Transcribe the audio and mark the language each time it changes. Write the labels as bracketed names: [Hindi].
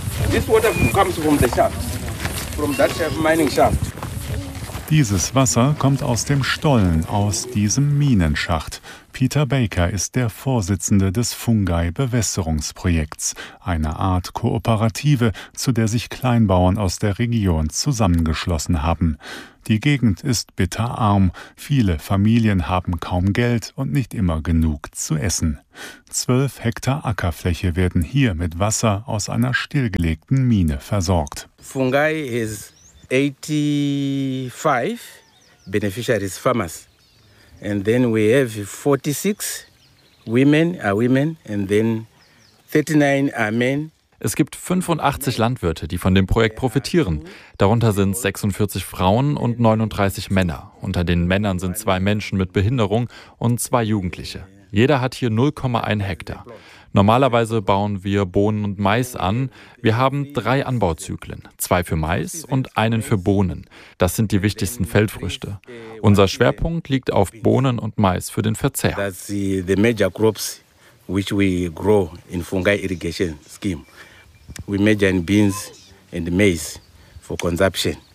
[English] This water comes from the shaft, from that mining shaft. [German] Dieses Wasser kommt aus dem Stollen, aus diesem Minenschacht. Peter Baker ist der Vorsitzende des Fungai-Bewässerungsprojekts, einer Art Kooperative, zu der sich Kleinbauern aus der Region zusammengeschlossen haben. Die Gegend ist bitterarm. Viele Familien haben kaum Geld und nicht immer genug zu essen. 12 Hektar Ackerfläche werden hier mit Wasser aus einer stillgelegten Mine versorgt. [English] Fungai ist 85 beneficiaries farmers. And then we have 46 women are women and then 39 are men. [German] Es gibt 85 Landwirte, die von dem Projekt profitieren. Darunter sind 46 Frauen und 39 Männer. Unter den Männern sind 2 Menschen mit Behinderung und 2 Jugendliche. Jeder hat hier 0,1 Hektar. Normalerweise bauen wir Bohnen und Mais an. Wir haben 3 Anbauzyklen, 2 für Mais und einen für Bohnen. Das sind die wichtigsten Feldfrüchte. Unser Schwerpunkt liegt auf Bohnen und Mais für den Verzehr. [English] That's the major crops which we grow in Fungai Irrigation Scheme. We major in beans and maize for consumption.